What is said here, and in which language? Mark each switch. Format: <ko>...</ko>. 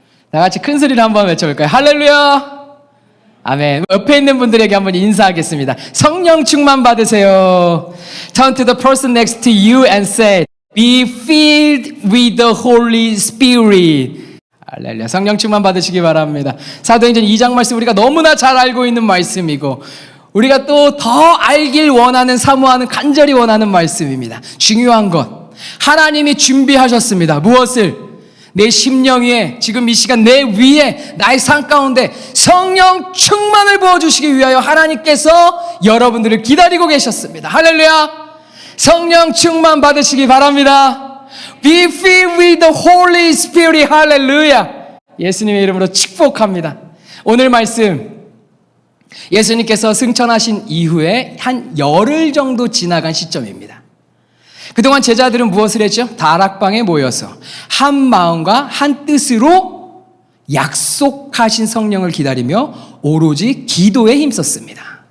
<ko>다 같이 큰 소리로 한번 외쳐볼까요? 할렐루야. 아멘. 옆에 있는 분들에게 한번 인사하겠습니다. 성령 충만 받으세요.</ko> <en>Turn to the person next to you and say, Be filled with the Holy Spirit.</en> <ko>할렐루야. 성령 충만 받으시기 바랍니다. 사도행전 2장 말씀 우리가 너무나 잘 알고 있는 말씀이고 우리가 또 더 알길 원하는, 사모하는, 간절히 원하는 말씀입니다. 중요한 것, 하나님이 준비하셨습니다. 무엇을? 내 심령 위에, 지금 이 시간 내 위에, 나의 삶 가운데 성령 충만을 부어주시기 위하여 하나님께서 여러분들을 기다리고 계셨습니다. 할렐루야. 성령 충만 받으시기 바랍니다.</ko> <en>Be filled with the Holy Spirit.</en> <ko>할렐루야. 예수님의 이름으로 축복합니다. 오늘 말씀, 예수님께서 승천하신 이후에 한 열흘 정도 지나간 시점입니다. 그동안 제자들은 무엇을 했죠? 다락방에 모여서 한 마음과 한 뜻으로 약속하신 성령을 기다리며 오로지 기도에 힘썼습니다.</ko>